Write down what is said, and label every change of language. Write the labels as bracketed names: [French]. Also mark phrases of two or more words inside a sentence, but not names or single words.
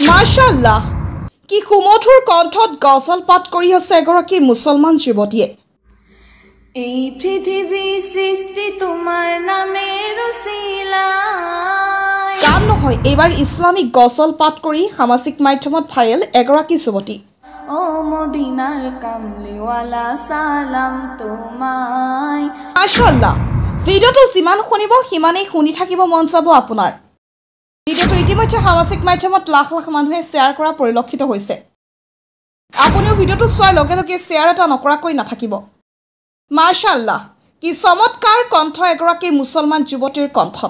[Assamese] মাশাআল্লাহ কি সুমধুৰ কণ্ঠত গজল পাঠ কৰি আছে এগৰাকী মুছলমান যুৱতীয়ে। [Bangla] এই পৃথিৱী সৃষ্টি তোমাৰ নামেৰ উছিলাই। [Assamese] গান নহয়, এইবাৰ ইছলামিক গজল পাঠ কৰি সামাজিক মাধ্যমত ভাইৰেল এগৰাকী যুৱতী। [Bangla] ও মদিনাৰ কামলিৱালা সালাম তোমায়। [Assamese] মাশাআল্লাহ, ভিডিঅ'টো যিমান শুনিব সিমানেই শুনি থাকিব মন যাব আপোনাৰ। ভিডিঅ'টো ইতিমধ্যে সামাজিক মাধ্যমত লাখ লাখ মানুহে শ্বেয়াৰ কৰা পৰিলক্ষিত হৈছে। আপুনিও ভিডিঅ'টো চোৱাৰ লগে লগে শ্বেয়াৰ এটা নকৰাকৈ নাথাকিব। মাশাআল্লাহ, কি চমৎকাৰ কণ্ঠ এগৰাকী মুছলমান যুৱতীৰ কণ্ঠত।